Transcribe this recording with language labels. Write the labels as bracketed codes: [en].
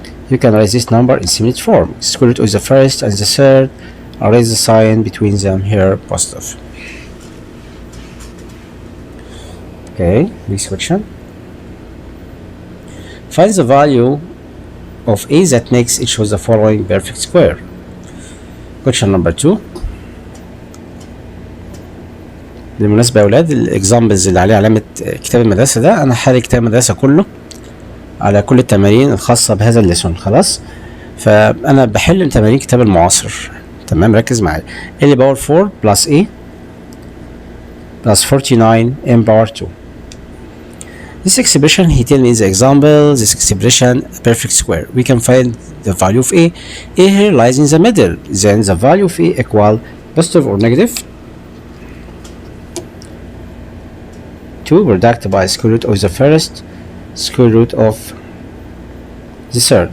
[en] You can raise this number in simplest form. Square root of the first and the third, and raise the sign between them here positive. Okay, next question. Find the value of a that makes each of the following perfect square. Question number 2. [ar] بالمناسبة يا أولاد الإكزامبلز اللي عليه علامة كتاب المدرسة ده أنا حالي كتاب المدرسة كله على كل التمارين الخاصة بهذا الليسون. خلاص، فأنا بحل تمارين كتاب المعاصر. تمام، ركز معايا. [en] اللي power 4 plus A plus 49 m power 2. This expression, he tell me the example, this expression perfect square. We can find the value of A. A here lies in the middle. Then the value of A equal positive or negative 2 product by square root of the first, square root of the third.